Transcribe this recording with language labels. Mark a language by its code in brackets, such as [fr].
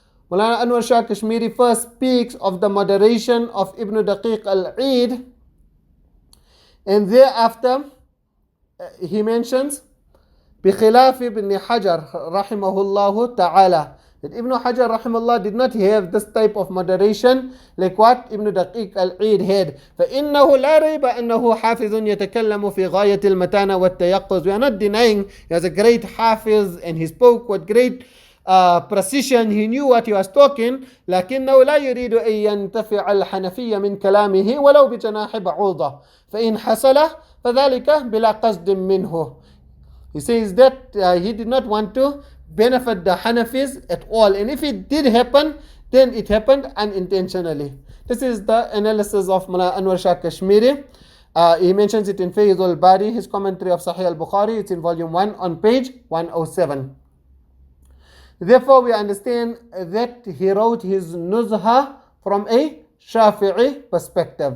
[en] Maulana Anwar Shah Kashmiri first speaks of the moderation of Ibn Daqiq al-Eid, and thereafter he mentions بخلاف ibn Hajar Raḥimahullāh ta'ala, that Ibn Hajar Raḥimahullah did not have this type of moderation like what Ibn Daqiq al-Eid had. [ar] فإنه لا ريب أنه حافظ يتكلم في غاية المتانة والتيقظ. [en] We are not denying he was a great hafiz and he spoke with great precision, he knew what he was talking. [ar] لكنه لا يريد أن ينتفع الحنفية من كلامه ولو بجناح بعوضة فإن حصل فذلك بلا قصد منه. [en] He says that he did not want to benefit the Hanafis at all, and if it did happen, then it happened unintentionally. This is the analysis of Mullah Anwar Shah Kashmiri. He mentions it in Faydul Bari, his commentary of Sahih al-Bukhari. It's in volume 1 on page 107. Therefore, we understand that he wrote his Nuzha from a Shafi'i perspective.